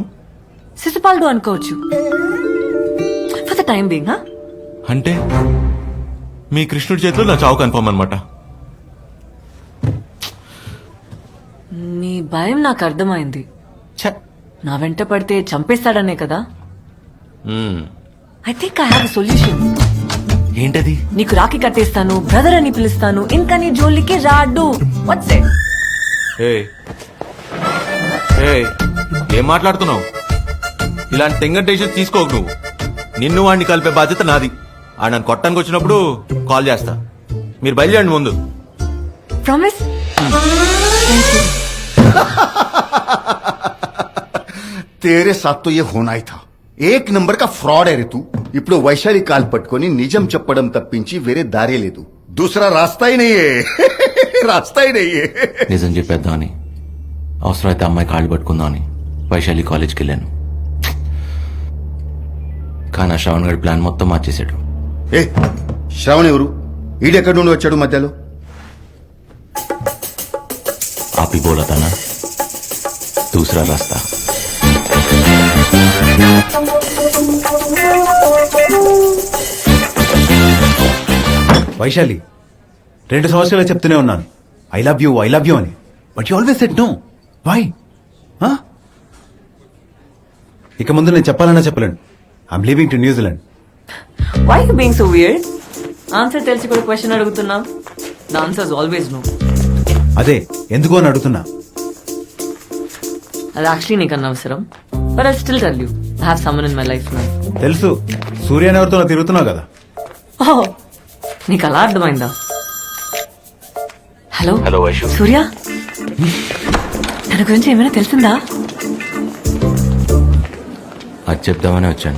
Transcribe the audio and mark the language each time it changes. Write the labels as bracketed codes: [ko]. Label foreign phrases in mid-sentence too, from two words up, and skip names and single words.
[te] శిశుపాలుడు అనుకోవచ్చు [en] for the time being. [te] అంటే మీ కృష్ణుడి చేతిలో నా చావు కన్ఫర్మ్ అనమాట. నీ భయం నాకు అర్థమైంది. ఛ! నా వెంట పడితే చంపేస్తాడనే కదా? మ్మ్. [en] I think I have a solution. [te] ఏంటది? నీకు రాఖీ కట్టేస్తాను, బ్రదర్ అని పిలుస్తాను, ఇంకా నీ జోలికి రాడు. [en] What's it? [te] ఏయ్, ఏయ్, ఏం మాట్లాడుతున్నావు? ఇలాంటి తెంగటేషన్ తీసుకోకు నువ్వు. నిన్ను వాడిని కలిపే బాధ్యత నాది. ఆ నన్ను కొట్టడానికి వచ్చినప్పుడు కాల్ చేస్తా. మీరు బయలుదేరండి ముందు. ప్రామిస్? [hi] तेरे साथ तो ये होना ही था. एक नंबर का फ्रॉड है रे तू. [te] ఇప్పుడు వైశాలి కాల్ పట్టుకొని నిజం చెప్పడం తప్పించి వేరే దారే లేదు. [hi] दूसरा रास्ता ही नहीं है. रास्ता ही नहीं है. [te] నిజం చెప్పేద్దామని, అవసరమైతే అమ్మాయి కాళ్ళు పట్టుకుందామని వైశాలి కాలేజ్కి వెళ్ళాను. కానీ ఆ శ్రవణ్ గడి ప్లాన్ మొత్తం మార్చేశాడు. ఏ శ్రావణ్ ఎవరు? ఈడెక్కడి నుండి వచ్చాడు మధ్యలో? [hi] आपि बोला था ना दूसरा रास्ता. [te] వైశాలి 2 సంవత్సరాలు చెప్తూనే ఉన్నాను [en] I love you [te] అని, [en] But you always said no. Why? [te] ఇక ముందు నేను చెప్పాలన్నా చెప్పలేను. [en] I'm leaving to New Zealand. Why you being so weird? [te] ఆన్సర్ తెలిసి కూడా క్వశ్చన్ అడుగుతున్నాం. [en] The answer is always no. [te] అదే ఎందుకు అని అడుగుతున్నా. అది యాక్చువల్లీ నీకు అనవసరం. [en] But I still tell you, I have someone in my life now. [te] తెలుసు, సూర్య ఎవరితో తిరుగుతున్నావు కదా. ఓహ్, నీకు అలా అర్థమైందా? హలో హలో వైశు. సూర్య, తన గురించి ఏమైనా తెలిసిందా? అది చెప్దామని వచ్చాను.